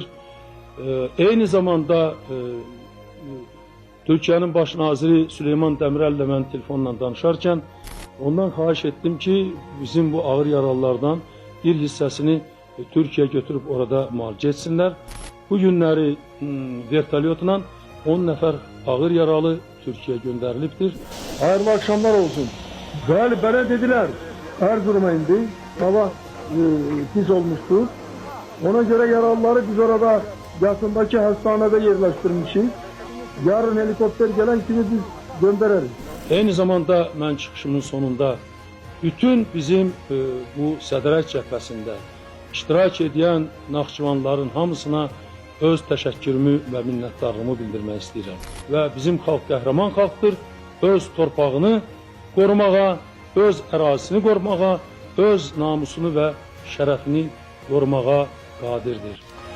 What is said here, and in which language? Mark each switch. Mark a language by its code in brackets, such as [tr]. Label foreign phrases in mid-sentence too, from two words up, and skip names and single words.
[az] Eyni zamanda Türkiye'nin baş naziri Süleyman Demirel'le ben telefonla danışarken ondan xahiş ettim ki bizim bu ağır yaralılardan bir hissəsini Türkiye götürüp orada müalicə etsinler. Bu günləri vertolyotla 10 nəfər ağır yaralı Türkiye gönderilibdir. [tr] Hayırlı akşamlar olsun. [az] Bəli, belə dediler. Erzurum'a indi. [tr] Hava pis olmuştur. Ona göre yaralıları biz orada yakındaki hastanede yerleştirmişiz. Yarın helikopter gelen kimi biz göndeririz. [az] Aynı zamanda ben çıkışımın sonunda bütün bizim bu Sədrək cəbhəsində iştirak edən Naxçıvanların hamısına öz təşəkkürümü və minnətdarlığımı bildirmək istəyirəm. Və bizim xalq qəhrəman xalqdır, öz torpağını qorumağa, öz ərazisini qorumağa, öz namusunu və şərəfini qorumağa qadirdir.